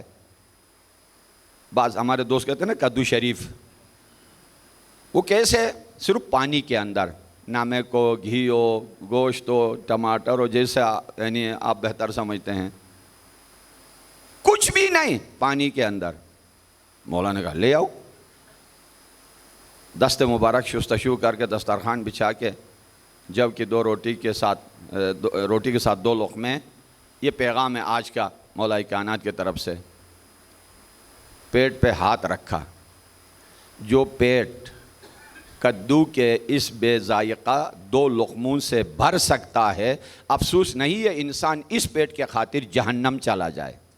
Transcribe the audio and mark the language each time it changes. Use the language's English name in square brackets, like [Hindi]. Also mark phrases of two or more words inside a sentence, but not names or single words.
[Urdu] بعض ہمارے دوست کہتے ہیں نا کدو شریف. وہ کیسے؟ صرف پانی کے اندر، نمک ہو، گھی ہو، گوشت ہو، ٹماٹر ہو، جیسے یعنی آپ بہتر سمجھتے ہیں، کچھ بھی نہیں، پانی کے اندر. مولا نے کہا لے آؤ. دست مبارک شستشو کر کے دسترخوان بچھا کے، جب کہ 2 روٹی کے ساتھ 2 لقمے. یہ پیغام ہے آج کا مولا کائنات کی طرف سے. پیٹ پہ ہاتھ رکھا. جو پیٹ کدو کے اس بے ذائقہ 2 لقموں سے بھر سکتا ہے، افسوس نہیں ہے انسان اس پیٹ کے خاطر جہنم چلا جائے.